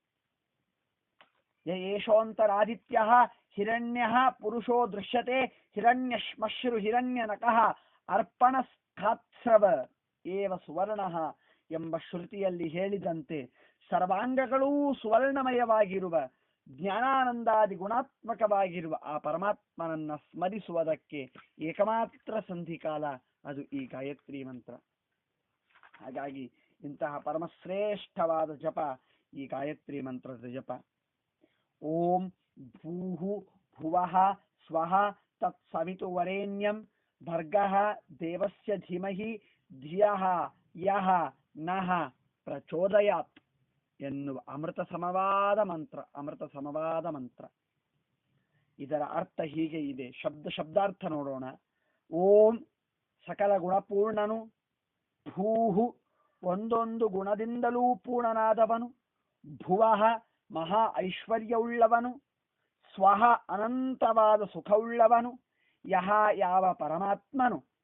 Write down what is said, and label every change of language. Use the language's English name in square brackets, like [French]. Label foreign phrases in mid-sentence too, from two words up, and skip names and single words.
[Sanskrit] ಯೇಷೋಂತರಾದಿತ್ಯ ಹಿರಣ್ಯ ಪುರುಷೋ ದೃಶ್ಯತೆ ಹಿರಣ್ಯಶ್ಮಶ್ರು ಹಿರಣ್ಯನಕಃ ಅರ್ಪಣಸ್ಥಾತ್ಸ್ರವ ಏವ ಸುವರ್ಣ [Kannada] ಎಂಬ ಶ್ರುತಿಯಲ್ಲಿ ಹೇಳಿದಂತೆ ಸರ್ವಾಂಗಗಳೂ ಸುವರ್ಣಮಯವಾಗಿರುವ ಜ್ಞಾನಾನಂದಾದಿ ಗುಣಾತ್ಮಕವಾಗಿರುವ ಆ ಪರಮಾತ್ಮನನ್ನ ಸ್ಮರಿಸುವುದಕ್ಕೆ ಏಕಮಾತ್ರ ಸಂಧಿಕಾಲ ಅದು ಈ ಗಾಯತ್ರಿ ಮಂತ್ರ. ಹಾಗಾಗಿ ಇಂತಹ ಪರಮಶ್ರೇಷ್ಠವಾದ ಜಪ ಈ ಗಾಯತ್ರಿ ಮಂತ್ರದ ಜಪ. [Sanskrit] ಓಂ ಭೂಹು ಭುವಃ ಸ್ವಃ ತತ್ಸವಿತುರ್ವರೆಣ್ಯಂ ಭರ್ಗಃ ದೇವಸ್ಯ ಧೀಮಹಿ ಧಿಯಃ ಯಃ ನಃ ಪ್ರಚೋದಯಾತ್ [Kannada] ಎನ್ನುವ ಅಮೃತ ಸಮವಾದ ಮಂತ್ರ. ಇದರ ಅರ್ಥ ಹೀಗೆ ಇದೆ. ಶಬ್ದಾರ್ಥ ನೋಡೋಣ. ಓಂ ಸಕಲ ಗುಣಪೂರ್ಣನು, ಭೂಹು ಒಂದೊಂದು ಗುಣದಿಂದಲೂ ಪೂರ್ಣನಾದವನು, ಭುವಃ ಮಹಾ ಐಶ್ವರ್ಯವುಳ್ಳವನು, ಸ್ವಃ ಅನಂತವಾದ ಸುಖವುಳ್ಳವನು, ಯಹ ಯಾವ ಪರಮಾತ್ಮನು,